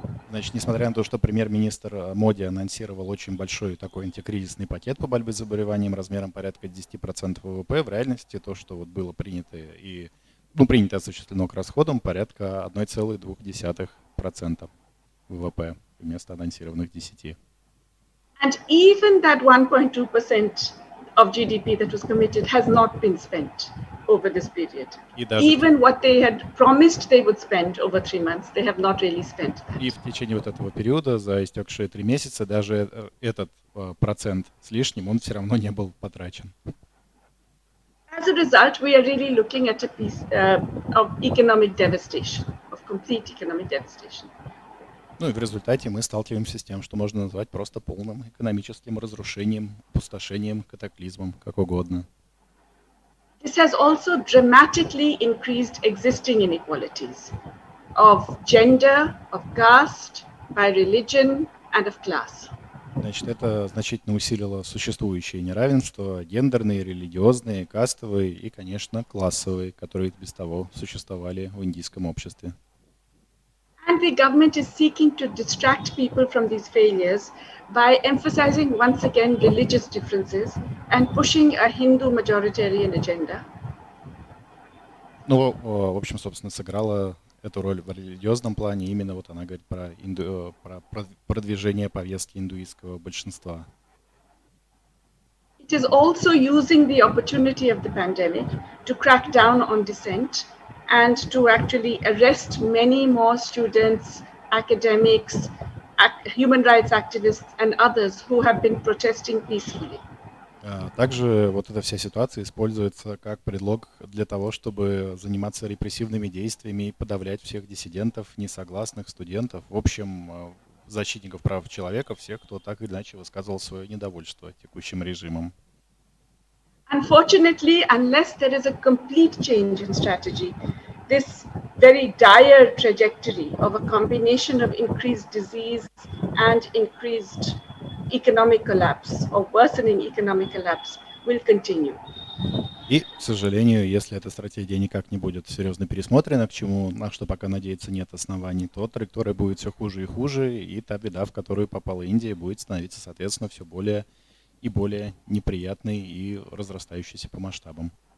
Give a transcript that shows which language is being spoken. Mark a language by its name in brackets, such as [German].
[Russian] Значит, несмотря на то, что премьер-министр Моди анонсировал очень большой такой антикризисный пакет по борьбе с заболеванием размером порядка 10% ВВП, в реальности то, что вот было принято и принято и осуществлено к расходам, порядка 1,2% ВВП вместо анонсированных 10%. [English] And even that 1.2% of GDP that was committed has not been spent over this period. Even what they had promised they would spend over 3 months, they have not really spent that. [Russian] И в течение вот этого периода, за истекшие 3 месяца, даже этот процент с лишним, он все равно не был потрачен. [English] As a result, we are really looking at a piece of economic devastation, of complete economic devastation. [Russian] Ну и в результате мы сталкиваемся с тем, что можно назвать просто полным экономическим разрушением, опустошением, катаклизмом, как угодно. [English] This has also dramatically increased existing inequalities of gender, of caste, by religion, and of class. [Russian] Значит, это значительно усилило существующие неравенства, гендерные, религиозные, кастовые и, конечно, классовые, которые без того существовали в индийском обществе. [English] And the government is seeking to distract people from these failures by emphasizing once again religious differences and pushing a Hindu majoritarian agenda. [Russian] Ну, в общем, собственно, сыграла эту роль в религиозном плане. Именно вот она говорит про продвижение повестки индуистского большинства. [English] It is also using the opportunity of the pandemic to crack down on dissent and to actually arrest many more students, academics, human rights activists, and others who have been protesting peacefully. [Russian] Также вот эта вся ситуация используется как предлог для того, чтобы заниматься репрессивными действиями и подавлять всех диссидентов, несогласных студентов, в общем, защитников прав человека, всех, кто так или иначе высказывал свое недовольство текущим режимом. [English] Unfortunately, unless there is a complete change in strategy, this very dire trajectory of a combination of increased disease and increased economic collapse or worsening economic collapse will continue. [Russian] И, к сожалению, если эта стратегия никак не будет серьезно пересмотрена, на что пока надеяться нет оснований, то траектория будет все хуже и хуже, и та беда, в которую попала Индия, будет становиться, соответственно, все более и более неприятной и разрастающейся по масштабам.